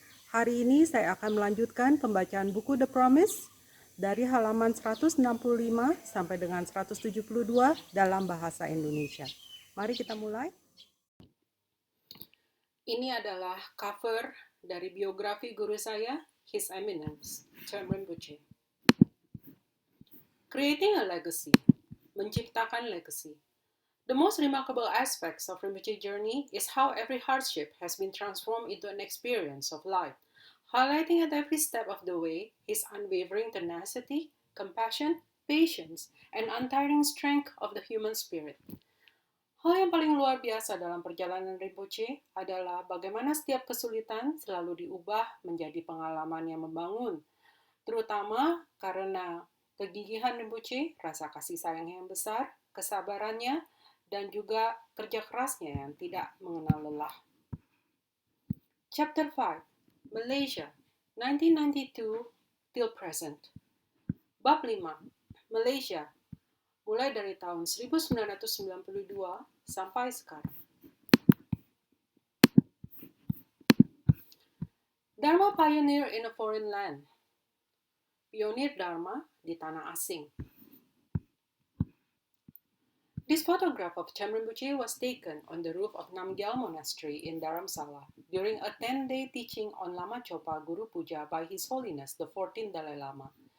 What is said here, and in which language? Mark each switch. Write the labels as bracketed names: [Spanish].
[Indonesian] Hari ini saya akan melanjutkan pembacaan buku The Promise dari halaman 165 sampai dengan 172 dalam bahasa Indonesia. Mari kita mulai. Ini adalah cover dari biografi guru saya, His Eminence, Chögyam Rinpoche. [English] Creating a legacy, [Indonesian] menciptakan legacy. [English] The most remarkable aspects of Rinpoche's journey is how every hardship has been transformed into an experience of life, highlighting at every step of the way his unwavering tenacity, compassion, patience, and untiring strength of the human spirit. [Indonesian] Hal yang paling luar biasa dalam perjalanan Rinpoche adalah bagaimana setiap kesulitan selalu diubah menjadi pengalaman yang membangun, terutama karena kegigihan Rinpoche, rasa kasih sayang yang besar, kesabarannya, dan juga kerja kerasnya yang tidak mengenal lelah. [English] Chapter 5, Malaysia, 1992 till present. [Indonesian] Bab 5, Malaysia, mulai dari tahun 1992 sampai sekarang. [English] Dharma pioneer in a foreign land. [Indonesian] Pionir Dharma di tanah asing. [English] This photograph of Chögyam Rinpoche was taken on the roof of Namgyal Monastery in Dharamsala during a 10-day teaching on Lama Chopa Guru Puja by His Holiness the 14th Dalai Lama.